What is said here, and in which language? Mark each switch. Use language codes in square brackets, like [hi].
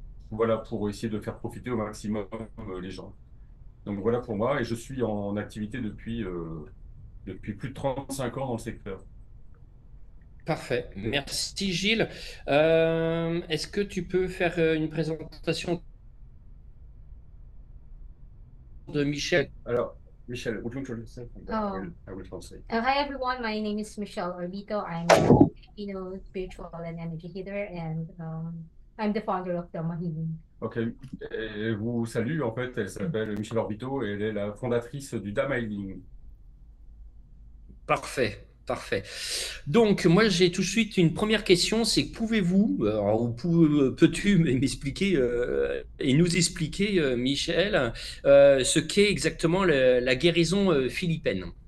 [fr] Voilà, pour essayer de faire profiter au maximum les gens. Donc voilà pour moi, et je suis en activité depuis plus de 35 ans dans le secteur. Parfait. Merci, Gilles. Est-ce que tu peux faire une présentation de Michel? [en] Alors, Michel, would you introduce yourself? Oh. I will translate. Hi, everyone. My name is Michelle Orbito. I'm a Filipino spiritual and energy healer, and I'm the founder of Dhamma Healing. [fr] Ok, et vous salue, en fait, elle s'appelle Michel Orbito et elle est la fondatrice du Dhamma Healing. Parfait, parfait. Donc, moi, j'ai tout de suite une première question, c'est pouvez-vous, ou peux-tu m'expliquer et nous expliquer, Michel, ce qu'est exactement la guérison philippine?